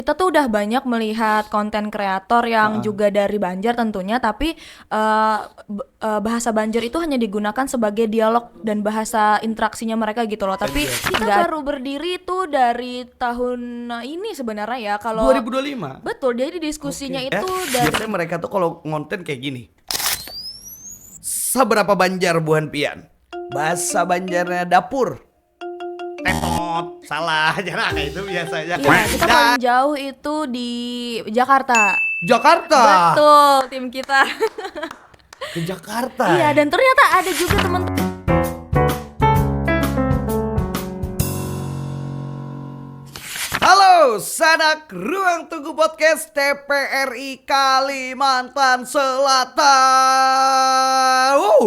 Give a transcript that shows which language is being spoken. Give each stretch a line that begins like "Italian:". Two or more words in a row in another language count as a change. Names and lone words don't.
Indonesian: Kita tuh udah banyak melihat konten kreator yang juga dari Banjar tentunya, tapi bahasa Banjar itu hanya digunakan sebagai dialog dan bahasa interaksinya mereka gitu loh. Tapi kita baru berdiri itu dari tahun ini sebenarnya ya. Kalau 2025. betul, jadi diskusinya itu dari Biasanya mereka tuh kalau ngonten kayak gini. Seberapa Banjar
Banjar: Buhan Pian?
Indonesian: Bahasa Banjarnya dapur. Tetot, salah aja lah itu biasanya. iya, kita paling jauh itu di Jakarta. Jakarta. Betul, tim kita. Ke Jakarta. Iya, dan ternyata ada juga teman. Halo, sanak Ruang Tunggu Podcast TPRI Kalimantan Selatan.